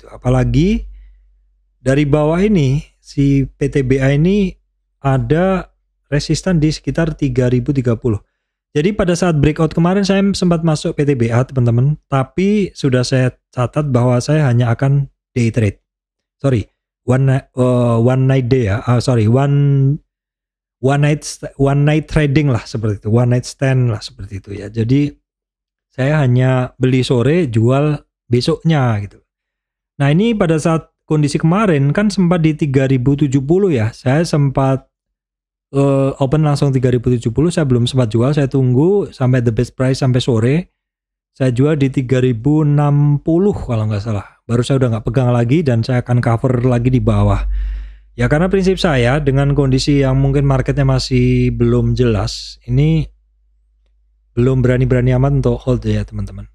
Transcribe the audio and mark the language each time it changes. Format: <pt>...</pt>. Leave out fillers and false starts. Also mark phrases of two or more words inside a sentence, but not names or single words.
<id>Apalagi dari bawah ini si PTBA ini ada resistan di sekitar 3030. Jadi pada saat breakout kemarin saya sempat masuk PTBA teman-teman, tapi sudah saya catat bahwa saya hanya akan</id> <en>day trade. Sorry, one night day</en> <id>ya,</id> <en>one night trading</en> <id>lah seperti itu,</id> <en>one night stand</en> <id>lah seperti itu ya. Jadi saya hanya beli sore, jual besoknya gitu. Nah ini pada saat kondisi kemarin kan sempat di 3070 ya, saya sempat open langsung 3070, saya belum sempat jual, saya tunggu sampai</id> <en>the best price</en> <id>sampai sore. Saya jual di 3060 kalau nggak salah. Baru saya udah nggak pegang lagi dan saya akan cover lagi di bawah. Ya karena prinsip saya dengan kondisi yang mungkin marketnya masih belum jelas, ini belum berani-berani amat untuk hold ya teman-teman.</id>